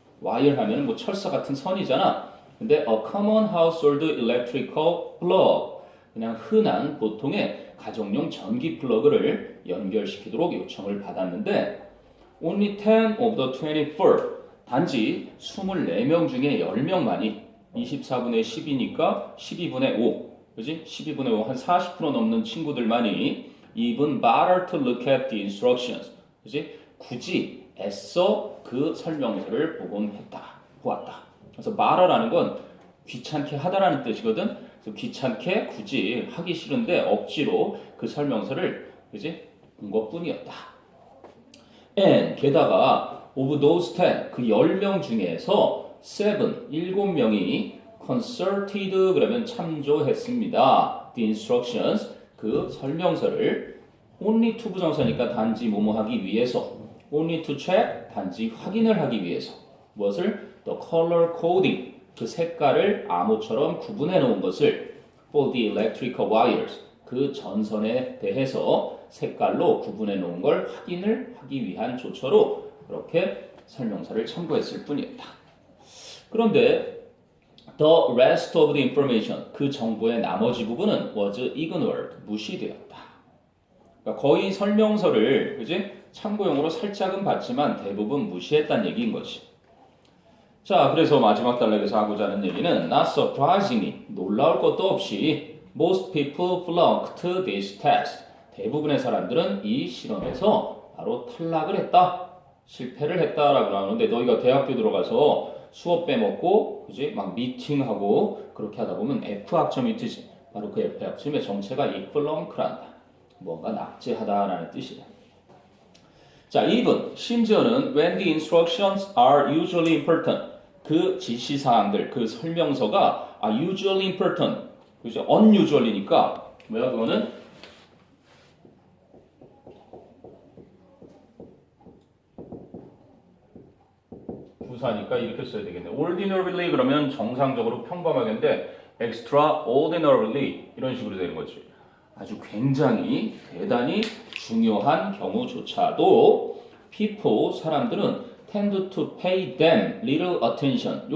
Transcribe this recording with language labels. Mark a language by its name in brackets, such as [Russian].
[Korean] wire 하면 뭐 철사 같은 선이잖아. 근데 [English] a common household electrical plug [Korean] 그냥 흔한 보통의 가정용 전기 플러그를 연결시키도록 요청을 받았는데 [English] only 10 of the 24 [Korean] 단지 24명 중에 10명만이 24분의 10이니까 12분의 5 그지? 12분의 5 한 40% 넘는 친구들만이 [English] even bother to look at the instructions [Korean] 그지? 굳이 애써 그 설명서를 보곤 했다. 보았다. 그래서 bother라는 건 귀찮게 하다라는 뜻이거든. 그래서 귀찮게 굳이 하기 싫은데 억지로 그 설명서를 그지? 본 것뿐이었다. And 게다가 [English] of those 10, [Korean] 그 10명 중에서 7명이 consulted 그러면 참조했습니다. [English] The instructions [Korean] 그 설명서를 only to 부정사니까 단지 뭐뭐 하기 위해서 [English] only to check [Korean] 단지 확인을 하기 위해서 무엇을? [English] The color coding [Korean] 그 색깔을 암호처럼 구분해 놓은 것을 [English] for the electrical wires [Korean] 그 전선에 대해서 색깔로 구분해 놓은 걸 확인을 하기 위한 조처로 그렇게 설명서를 참고했을 뿐이었다. 그런데 [English] the rest of the information [Korean] 그 정보의 나머지 부분은 [English] was ignored [Korean] 무시되었다. 그러니까 거의 설명서를 그지? 참고용으로 살짝은 봤지만 대부분 무시했다는 얘기인 것이. 자, 그래서 마지막 단락에서 하고자 하는 얘기는 [English] not surprisingly [Korean] 놀라울 것도 없이 [English] most people flunked this test. [Korean] 대부분의 사람들은 이 실험에서 바로 탈락을 했다. 실패를 했다라고 나오는데 너희가 대학교 들어가서 수업 빼먹고 그지? 막 미팅하고 그렇게 하다 보면 F 학점이 뜨지. 바로 그 F 학점의 정체가 이 flunk란다. 뭔가 낙제하다라는 뜻이다. [English] 자, even [Korean] 심지어는 [English] when the instructions are usually important. [Korean] 그 지시사항들, 그 설명서가 [English] are usually important. [Korean] 그죠? unusual이니까 뭐야 그거는? 부사니까 이렇게 써야 되겠네. ordinarily 그러면 정상적으로 평범하게인데 extraordinarily 이런 식으로 되는 거지. 아주 굉장히 대단히 중요한 경우조차도 [English] people [Korean] 사람들은 [English] tend to pay them little attention.